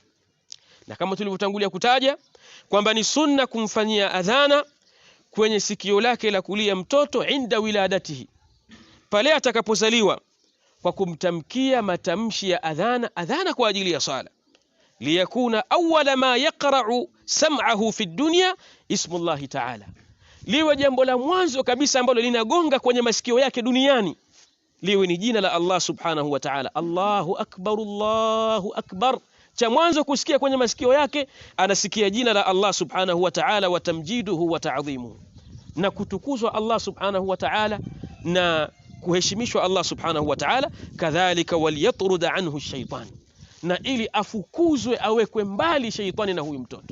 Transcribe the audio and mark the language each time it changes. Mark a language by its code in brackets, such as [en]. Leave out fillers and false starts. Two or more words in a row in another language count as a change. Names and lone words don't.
[sw] Na kama tulivyotangulia kutaja kwamba ni sunna kumfanyia adhana kwenye sikio lake la kulia mtoto [ar] عند ولادته, [sw] pale atakapozaliwa, kwa kumtamkia matamshi ya adhana kwa ajili ya sala, [ar] ليكون أول ما يقرع سمعه في الدنيا اسم الله تعالى, [sw] liwe jambo la mwanzo kabisa ambalo linagonga kwenye masikio yake duniani liwe ni jina la [ar] الله سبحانه وتعالى. الله أكبر الله أكبر, [sw] cha mwanzo kusikia kwenye masikio yake anasikia jina la [ar] الله سبحانه وتعالى وتمجيده وتعظيمه, [sw] na kutukuzwa [ar] الله سبحانه وتعالى [sw] na kuheshimishwa [ar] الله سبحانه وتعالى. [sw] Kadhalika [ar] وليطرد عنه الشيطان, [sw] na ili afukuzwe, awekwe mbali shaytani na huyu mtoto.